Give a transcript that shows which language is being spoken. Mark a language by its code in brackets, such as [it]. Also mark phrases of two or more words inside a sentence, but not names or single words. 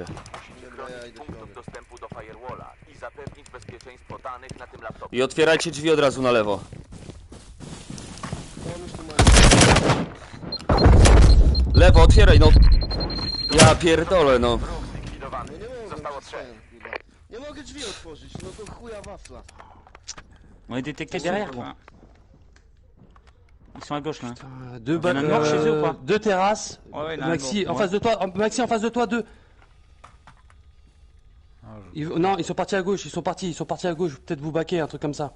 [pl] Musimy chronić punktów dostępu do firewalla i zapewnić bezpieczeństwo danych na tym laptopie. I otwierajcie drzwi od razu na lewo. Pomyśl tu masz. Lewo, otwieraj, no. Ja pierdolę, no. Wróg zlikwidowany. No nie mogę, Zostało 3. kurwa. Nie mogę drzwi otworzyć, no to chuja wafla. [fr] On est détecté derrière, gros. Ils sont à gauche là. Deux, Il y en a un mort chez eux ou pas? deux terrasses. Ouais, il y en a un Maxi, mort. en face de toi. Maxi, en face de toi, deux. Ah, Non, ils sont partis à gauche. Ils sont partis à gauche. Peut-être vous baquer, un truc comme ça.